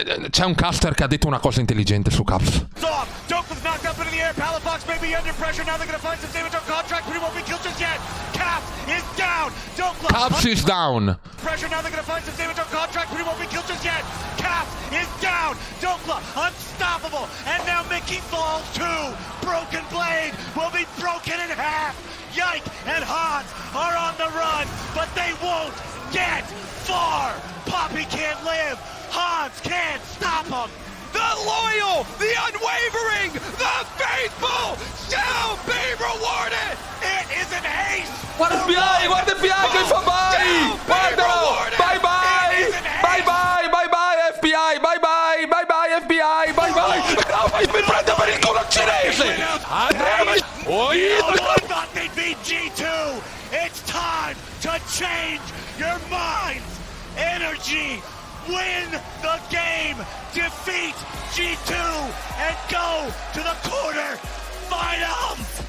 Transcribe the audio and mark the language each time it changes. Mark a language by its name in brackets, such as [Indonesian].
[Italian] C'è un caster che ha detto una cosa intelligente su Caps. [English] Dokla's knocked up into the air. Palafox may be under pressure now. They're gonna find some damage on Contract, but he won't be killed just yet. Cap is down. Dokla. Caps is down. Pressure now. They're gonna find some damage on Contract, but he won't be killed just yet. Cap is down. Dokla unstoppable, and now Mickey falls too. Broken Blade will be broken in half. Yike and Hans are on the run, but they won't get far. Poppy can't live. Hans can't stop him. The loyal, the unwavering, the faithful shall be rewarded. It is an ace. [Italian] Guarda FBI che fa [English] bye! [Italian] Guardalo! [English] Bye bye! Bye bye! Bye bye FBI! Bye bye! Bye bye FBI! Bye bye! [Italian] No, mi prende per il culo cinese! [English] I thought they'd be G2. It's time to change your minds. NRG win the game, defeat G2, and go to the quarterfinals.